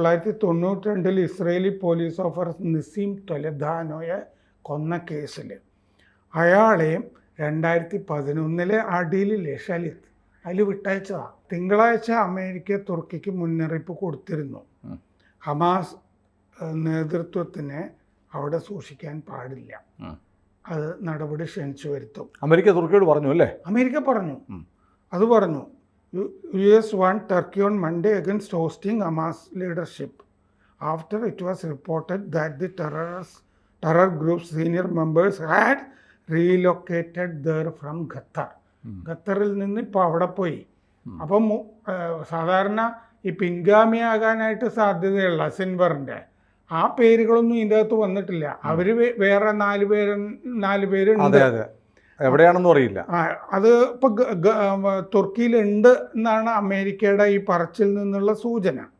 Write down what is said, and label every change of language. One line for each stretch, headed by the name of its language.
Malayalam: 1992 Israeli police officer നിസീം തൊലദാനോയെ കൊന്ന കേസിൽ അയാളെയും 2011 ആ ഡീലില്ലേ ഷലിത്ത് അതിൽ വിട്ടയച്ചതാണ്. തിങ്കളാഴ്ച അമേരിക്ക തുർക്കിക്ക് മുന്നറിയിപ്പ് കൊടുത്തിരുന്നു, ഹമാസ് നേതൃത്വത്തിനെ അവിടെ സൂക്ഷിക്കാൻ പാടില്ല, അത് നടപടി ക്ഷണിച്ചു വരുത്തും. അമേരിക്ക തുർക്കിയോട് പറഞ്ഞു അല്ലേ? അമേരിക്ക പറഞ്ഞു, അത് പറഞ്ഞു.
English: US warned Turkey on Monday against hosting Hamas leadership after it was reported that the terror group's senior members had relocated there from Qatar.
Malayalam: ഖത്തറിൽ നിന്ന് ഇപ്പോൾ അവിടെ പോയി. അപ്പം സാധാരണ ഈ പിൻഗാമിയാകാനായിട്ട് സാധ്യതയുള്ള സിൻവറിൻ്റെ ആ പേരുകളൊന്നും ഇതിൻ്റെ അകത്ത് വന്നിട്ടില്ല. അവർ വേറെ 4 പേരുണ്ട്. എവിടെയാണെന്നും അറിയില്ല. അത് ഇപ്പോൾ തുർക്കിയിലുണ്ട് എന്നാണ് അമേരിക്കയുടെ ഈ പറച്ചിൽ നിന്നുള്ള സൂചന.